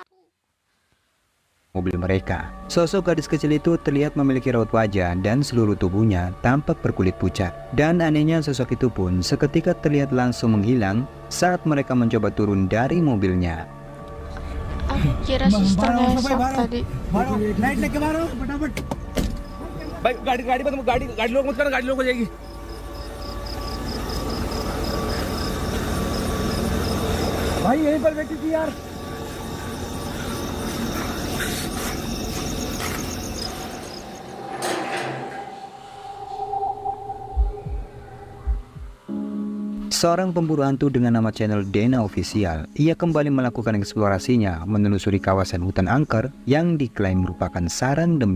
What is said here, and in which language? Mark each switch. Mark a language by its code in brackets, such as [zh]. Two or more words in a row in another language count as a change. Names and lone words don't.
[id] Mobil mereka. Sosok gadis kecil itu terlihat memiliki raut wajah dan seluruh tubuhnya tampak berkulit pucat. Dan anehnya sosok itu pun seketika terlihat langsung menghilang saat mereka mencoba turun dari mobilnya. Kira susternya esok tadi. [hi] लाइट लेके बाहर आओ फटाफट। भाई गाड़ी लोग मत करना, गाड़ी लोग हो जाएगी। भाई यहीं पर बैठी थी यार। [id] Seorang pemburu hantu dengan nama channel Dena Official, ia kembali melakukan eksplorasinya menelusuri kawasan hutan angker yang diklaim merupakan sarang demit.